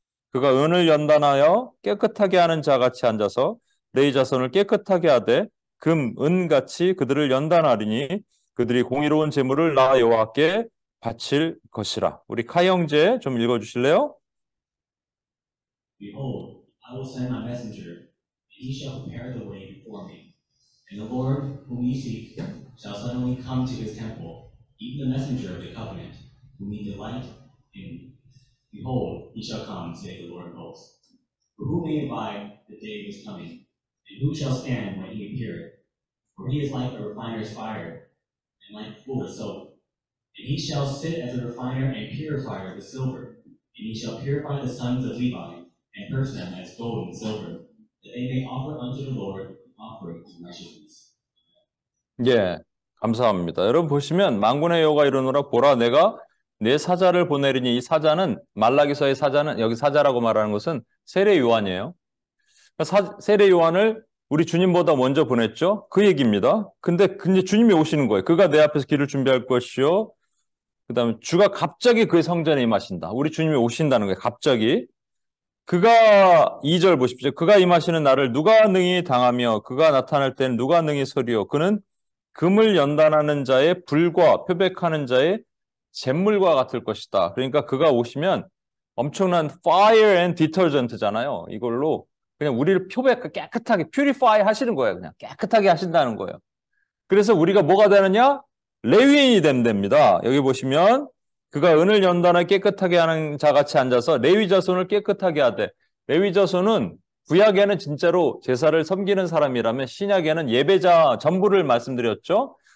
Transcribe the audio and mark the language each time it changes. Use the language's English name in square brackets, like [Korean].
[Korean] 그가 은을 연단하여 깨끗하게 하는 자같이 앉아서 내 자손을 깨끗하게 하되 금, 은같이 그들을 연단하리니 그들이 공의로운 재물을 나 여호와께 바칠 것이라. 우리 카이 형제 좀 읽어주실래요? [English] Behold, I will send my messenger, and he shall prepare the way before me. And the Lord whom ye seek shall suddenly come to his temple, even the messenger of the covenant, whom ye delight in. Behold, he shall come, saith the Lord of hosts. For who may abide the day of his coming? And who shall stand when he appeareth? For he is like a refiner's fire, and like fuller's soap. And he shall sit as a refiner and purifier of the silver. And he shall purify the sons of Levi, and purge them as gold and silver, that they may offer unto the Lord an offering of righteousness. [Korean] 예, 감사합니다. 여러분 보시면 만군의 여호와가 이르노라 보라 내가 내 사자를 보내리니 이 사자는 말라기서의 사자는 여기 사자라고 말하는 것은 세례 요한이에요. 세례 요한을 우리 주님보다 먼저 보냈죠. 그 얘기입니다. 근데 주님이 오시는 거예요. 그가 내 앞에서 길을 준비할 것이요. 그 다음에 주가 갑자기 그의 성전에 임하신다. 우리 주님이 오신다는 거예요. 갑자기. 그가 2절 보십시오. 그가 임하시는 날을 누가 능히 당하며 그가 나타날 때는 누가 능히 서리요. 그는 금을 연단하는 자의 불과 표백하는 자의 잿물과 같을 것이다. 그러니까 그가 오시면 엄청난 [English] fire and detergent [Korean] 잖아요. 이걸로 그냥 우리를 깨끗하게 purify 하시는 거예요. 그냥 깨끗하게 하신다는 거예요. 그래서 우리가 뭐가 되느냐? 레위인이 됩니다. 여기 보시면 그가 은을 연단을 깨끗하게 하는 자같이 앉아서 레위 자손을 깨끗하게 하되, 레위 자손은 구약에는 진짜로 제사를 섬기는 사람이라면 신약에는 예배자 전부를 말씀드렸죠.